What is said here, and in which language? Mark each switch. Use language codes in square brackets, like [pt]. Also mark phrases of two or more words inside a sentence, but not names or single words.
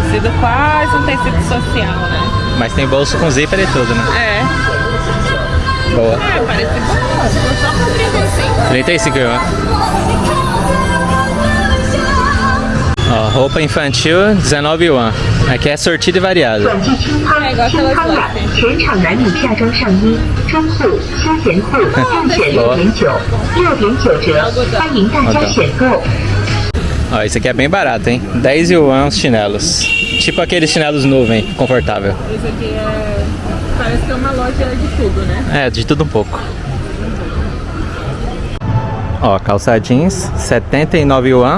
[pt] Tecido quase um tecido social, né? Mas tem bolso com zíper e tudo, né? É. Boa. É, parece boa. Ficou só por 35. 35 yuan. Ó, roupa infantil, 19 yuan. Aqui é sortido e variado. [zh] 短季清汤清汤版全场男女夏装上衣、中裤、休闲裤共选6.9折，欢迎大家选购。 [pt] Ó, esse aqui é bem barato, hein? 10 yuan os chinelos. Tipo aqueles chinelos nuvem, confortável. Esse aqui parece que é uma loja de tudo, né? É, de tudo um pouco. Ó, calça jeans, 79 yuan.